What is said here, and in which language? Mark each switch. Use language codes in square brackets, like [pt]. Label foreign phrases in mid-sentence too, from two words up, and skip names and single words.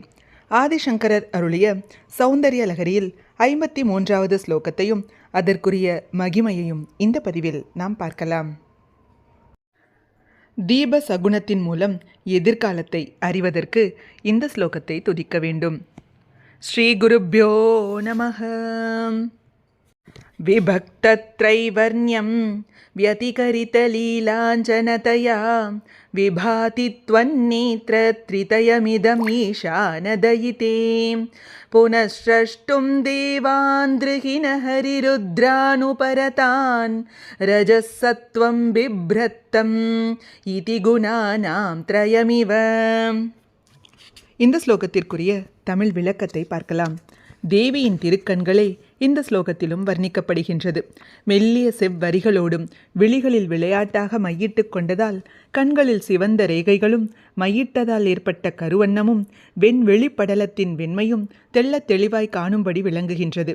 [ta] ஆதிசங்கரர் அருளிய சௌந்தர்ய லகரியில் 53வது ஸ்லோகத்தையும் அதற்குரிய மகிமையையும் இந்த பதிவில் நாம் பார்க்கலாம். தீப சகுனத்தின் மூலம் எதிர்காலத்தை அறிவதற்கு இந்த ஸ்லோகத்தை துதிக்க வேண்டும். [sa] श्री गुरुभ्यो नमः. விபக்தத்ரைவர்ண்யம் व्यतिकरितलीलाञ्जनतया विभाति त्वन्नेत्रत्रितयमिदमीशानदयिते पुनःस्रष्टुं देवान् दृहिणहरिरुद्रानुपरतान् रजःसत्त्वं बिभ्रत्तम् इति गुणानां त्रयमिव. [ta] இந்த ஸ்லோகத்திற்குரிய தமிழ் விளக்கத்தை பார்க்கலாம். தேவியின் திருக்கண்களே இந்த ஸ்லோகத்திலும் வர்ணிக்கப்படுகின்றது. மெல்லிய செவ்வரிகளோடும் விழிகளில் விளையாட்டாக மையிட்டு கொண்டதால் கண்களில் சிவந்த ரேகைகளும் மையிட்டதால் ஏற்பட்ட கருவண்ணமும் வெண்வெளிப்படலத்தின் வெண்மையும் தெள்ள தெளிவாய் காணும்படி விளங்குகின்றது.